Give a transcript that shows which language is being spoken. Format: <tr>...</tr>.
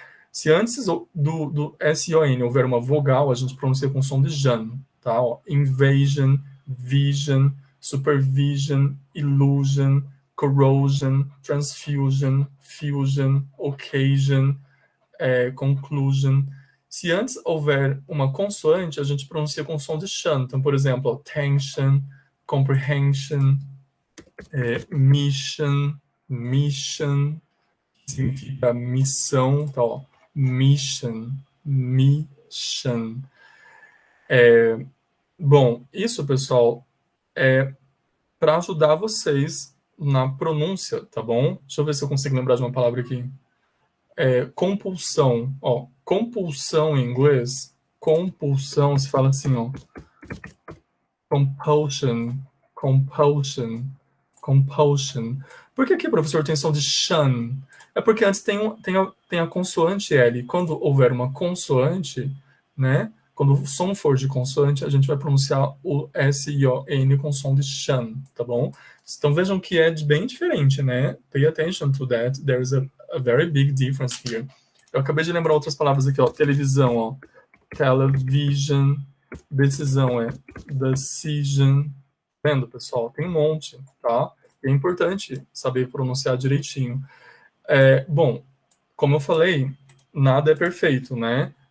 <pt>Se antes do S-I-O-N houver uma vogal, a gente pronuncia com som de jan, tá? Ó, invasion, vision, supervision, illusion, corrosion, transfusion, fusion, occasion, conclusion. Se antes houver uma consoante, a gente pronuncia com som de shan. Então, por exemplo, tension, comprehension, mission, mission, significa missão, então, ó, mission, mission. Bom, isso, pessoal, é para ajudar vocês na pronúncia, tá bom? Deixa eu ver se eu consigo lembrar de uma palavra aqui. Compulsão, ó, compulsão em inglês, compulsão, se fala assim, ó, compulsion, compulsion, compulsion. Por que aqui, professor, tem som de shan? É porque antes tem a consoante L. Quando houver uma consoante, né? Quando o som for de consoante, a gente vai pronunciar o S-I-O-N com som de shan, tá bom? Então vejam que é bem diferente, né?</pt> <en>Pay attention to that. There is a very big difference here.</en> <pt>Eu acabei de lembrar outras palavras aqui, ó. Televisão, ó. Television. Decisão é decision. Vendo, pessoal? Tem um monte, tá? É importante saber pronunciar direitinho. Bom, como eu falei, nada é perfeito, né?</pt>